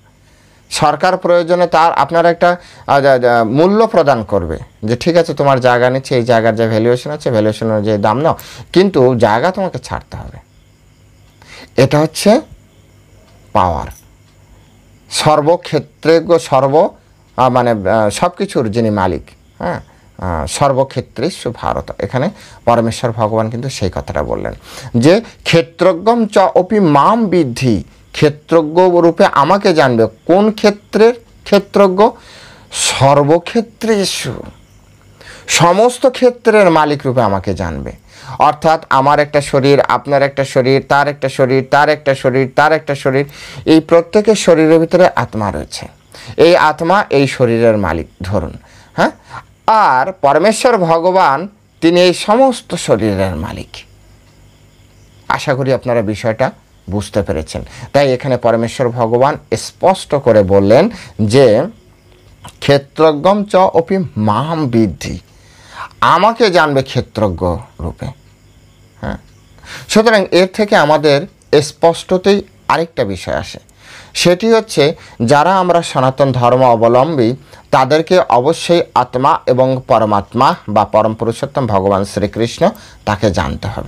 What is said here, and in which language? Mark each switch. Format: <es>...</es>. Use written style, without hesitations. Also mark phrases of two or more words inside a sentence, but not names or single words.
<bn>সরকার প্রয়োজনে আপনার একটা মূল্য প্রদান করবে যে ঠিক আছে তোমার জায়গা নিচ্ছে, এই জায়গার যে ভ্যালুয়েশন আছে ভ্যালুয়েশন অনুযায়ী দাম নাও, কিন্তু জায়গা তোমাকে ছাড়তে হবে। এটা হচ্ছে পাওয়ার। সর্বক্ষেত্রে মানে সব কিছুর যিনি মালিক,</bn> <sa>সর্বক্ষেত্রেষু ভারত।</sa> <bn>এখানে পরমেশ্বর ভগবান কিন্তু সেই কথাটা বললেন যে</bn> <sa>ক্ষেত্রজ্ঞম চ অপি মাম বিদ্ধি,</sa> <bn>ক্ষেত্রজ্ঞ রূপে আমাকে জানবে। কোন ক্ষেত্রের ক্ষেত্রজ্ঞ? সর্বক্ষেত্রেষু, সমস্ত ক্ষেত্রের মালিক রূপে আমাকে জানবে। অর্থাৎ আমার একটা শরীর, আপনার একটা শরীর, তার একটা শরীর, তার একটা শরীর, তার একটা শরীর, এই প্রত্যেকের শরীরের ভিতরে আত্মা রয়েছে। এই আত্মা এই শরীরের মালিক ধরুন, আর পরমেশ্বর ভগবান তিনি এই সমস্ত শরীরের মালিক। আশা করি আপনারা বিষয়টা বুঝতে পেরেছেন। তাই এখানে পরমেশ্বর ভগবান স্পষ্ট করে বললেন যে</bn> <sa>ক্ষেত্রজ্ঞম চ অপি মাম বিদ্ধি,</sa> <bn>আমাকে জানবে ক্ষেত্রজ্ঞ রূপে। সুতরাং এর থেকে আমাদের স্পষ্টতেই আরেকটা বিষয় আসে, সেটি হচ্ছে যারা আমরা সনাতন ধর্ম অবলম্বী তাদেরকে অবশ্যই আত্মা এবং পরমাত্মা বা পরম পুরুষোত্তম ভগবান শ্রীকৃষ্ণ তাকে জানতে হবে।</bn>